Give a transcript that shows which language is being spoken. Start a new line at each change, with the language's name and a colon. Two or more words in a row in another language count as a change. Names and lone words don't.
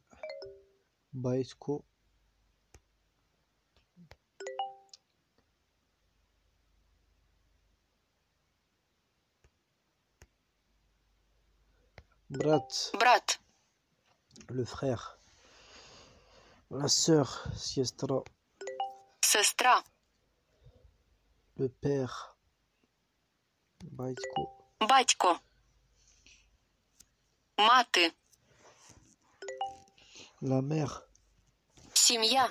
Ukrainian: Baitko. Brat, Брат.
French: le frère. La sœur, Siestra.
Ukrainian: Сестра.
French: Le père,
Ukrainian: Батько. Батько. Мати.
French: La mère.
Ukrainian: Сім'я.